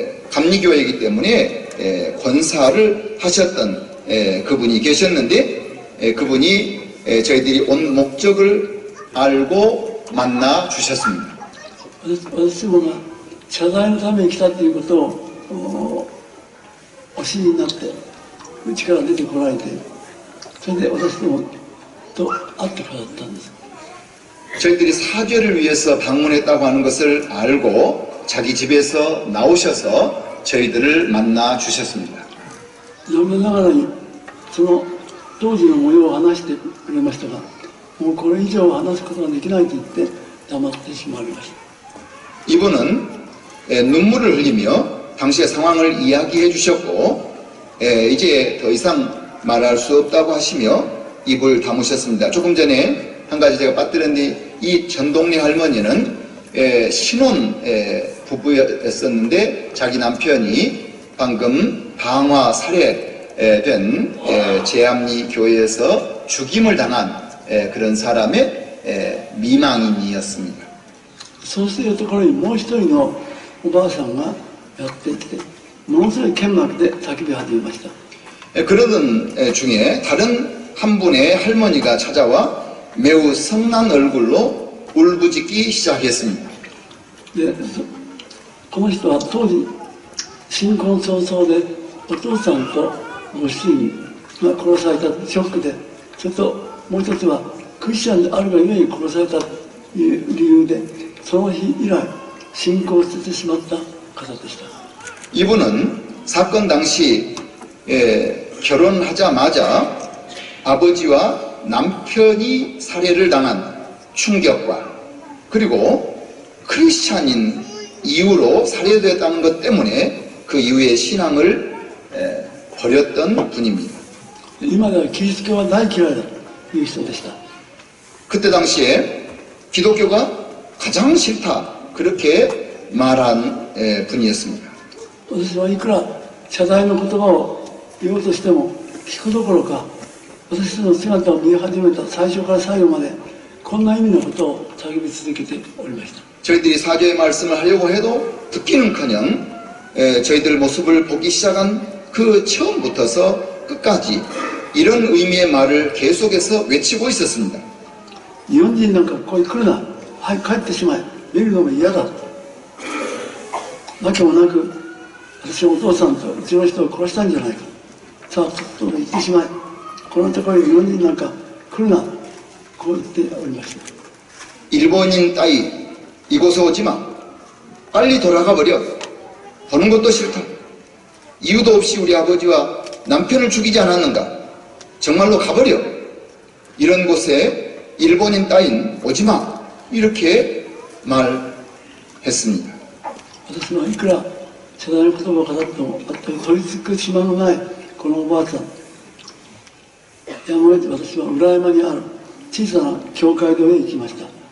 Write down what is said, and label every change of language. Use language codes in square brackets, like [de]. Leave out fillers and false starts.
[ko] 감리교회이기 때문에 권사를 하셨던 그분이 계셨는데, 그분이 저희들이 온 목적을 알고 만나 주셨습니다. [ja] 私どもが謝罪のために来たということをお知りになってうちから出てこられて、それで私どもと会ってくださったんです。 [ko] 저희들이 사죄를 위해서 방문했다고 하는 것을 알고 자기 집에서 나오셔서 저희들을 만나 주셨습니다. [ja] 残念ながらにその当時の模様を話してくれましたが、もうこれ以上話すことができないと言って黙ってしまいました。 [ko] 이분은 눈물을 흘리며 당시의 상황을 이야기해 주셨고, 이제 더 이상 말할 수 없다고 하시며 입을 다무셨습니다. 조금 전에 한 가지 제가 빠뜨렸는데, 이 전동리 할머니는 신혼 부부였었는데 자기 남편이 방금 방화 살해된 제암리 교회에서 죽임을 당한 그런 사람의 미망인이었습니다. [ja] そうしているところにもう一人のおばあさんがやってきて、ものすごい剣幕で叫び始めました。 [ko] 그러던 중에 다른 한 분의 할머니가 찾아와 매우 성난 얼굴로 울부짖기 시작했습니다. [ja] でこの人は当時新婚早々でお父さんとご主人が殺されたショックで、それともう一つはクリスチャンであるがゆえに殺されたという理由で、その日以来信仰を捨ててしまった方でした。 [ko] 이분은 사건 당시 결혼하자마자 아버지와 남편이 살해를 당한 충격과 그리고 크리스찬인 이후로 살해되었다는 것 때문에 그 이후에 신앙을 버렸던 분입니다. [ja] 今ではキリスト教は大嫌いだという人でした。 [ko] 그때 당시에 기독교가 가장 싫다 그렇게 말한 분이었습니다. [ja] 私はいくら謝罪の言葉を言おうとしても聞くどころか、私の姿を見始めた最初から最後までこんな意味のことを叫び続けておりました。 [ko] 저희들이 사죄의 말씀을 하려고 해도 듣기는커녕 저희들 모습을 보기 시작한 그 처음부터서 끝까지 이런 의미의 말을 계속해서 외치고 있었습니다. [ja] 日本人なんかここに来るな、はい帰ってしまえ、見るのも嫌だ。わけもなく私のお父さんとうちの人を殺したんじゃないか。さあとっとと行ってしまえ。このところに日本人なんか来るな。こう言っておりました。 [ko] 일본인 따위 이곳에 오지 마. 빨리 돌아가 버려. 보는 것도 싫다. 이유도 없이 우리 아버지와 남편을 죽이지 않았는가. 정말로 가버려. 이런 곳에 일본인 따윈 오지 마. 이렇게 말했습니다. [ja] 私はいくら謝罪の言葉を語っても全く取り付く島のないこのおばあさん、やむを得て私は裏山にある小さな教会堂へ行きました。